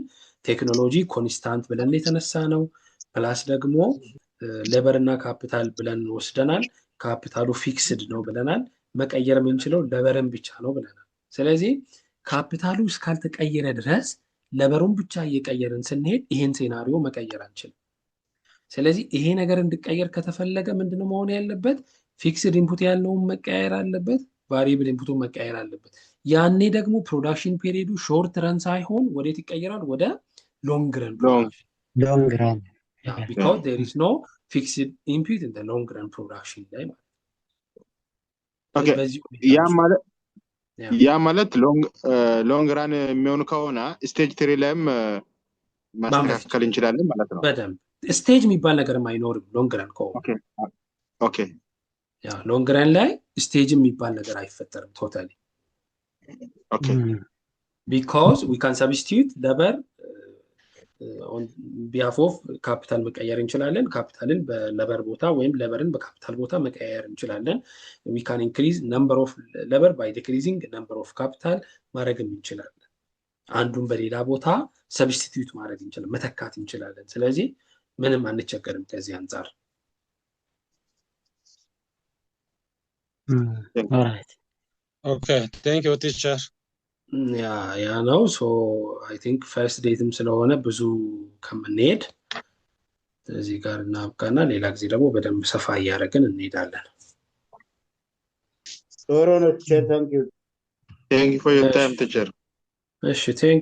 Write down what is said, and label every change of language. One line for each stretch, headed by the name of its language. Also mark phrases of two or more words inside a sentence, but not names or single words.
English: technology constant
Amharic: ብለን የተነሳ ነው። ፕላስ ደግሞ ሌበር እና ካፒታል ብለን ወስደናል። ካፒታሉ ፊክስድ ነው ብለናል። መቀየር የምንችለው ሌበርን ብቻ ነው ብለናል። ስለዚህ ካፒታሉ እስካልተቀየረ ድረስ ለበሩን ብቻ እየቀየርን ስንሄድ ይሄን ሴናሪዮ መቀየር አንችልም። ስለዚህ ይሄ ነገር እንዲቀየር ከተፈለገ ምንድነው መሆን ያለበት?
English: fixed input
Amharic: ያለውን መቀየር አለበት፣
English: variable input
Amharic: መቀየር አለበት። ያኔ ደግሞ ፕሮዳክሽን ፔሪዱ
English: short run
Amharic: ሳይሆን ወዴት ይቀየራል?
English: ወደ long run production። long run because there is no fixed input in the long run production
Amharic: ላይ ማለት ያ ማለት
English: long run
Amharic: የሚሆን ከሆነ ስቴጅ 3 ላይም ማስተካከል እንችላለን ማለት ነው። በደንብ ስቴጅ የሚባል ነገርም አይኖርም
English: long run
Amharic: ከሆነ። ኦኬ ያ
English: long run
Amharic: ላይ ስቴጅ የሚባል ነገር አይፈጠርም ቶታሊ። ኦኬ
English: because we can substitute labor on behalf of
Amharic: ካፒታል መቀየር እንችላለን። ካፒታልን በለበር ቦታ ወይም ለበርን በካፒታል ቦታ መቀየር እንችላለን።
English: we can increase number of labor by decreasing number of capital
Amharic: ማድረግ እንችላለን። አንዱን በሌላ ቦታ ሰብስቲቲዩት ማድረግ እንችላለን፣ መተካት እንችላለን። ስለዚህ ምንም አንቸገርም ከዚህ አንፃር።
English: alright okay thank you teacher
Amharic: ያ ነው።
English: so I think first date
Amharic: ስለሆነ ብዙ ከምንሄድ እዚህ ጋር እናብቃና ሌላ ጊዜ ደግሞ በደንብ ሰፋ እያደረግን እንሄዳለን። ቶሮ ነው።
English: teacher thank you for your time teacher።
Amharic: እሺ ቴንክ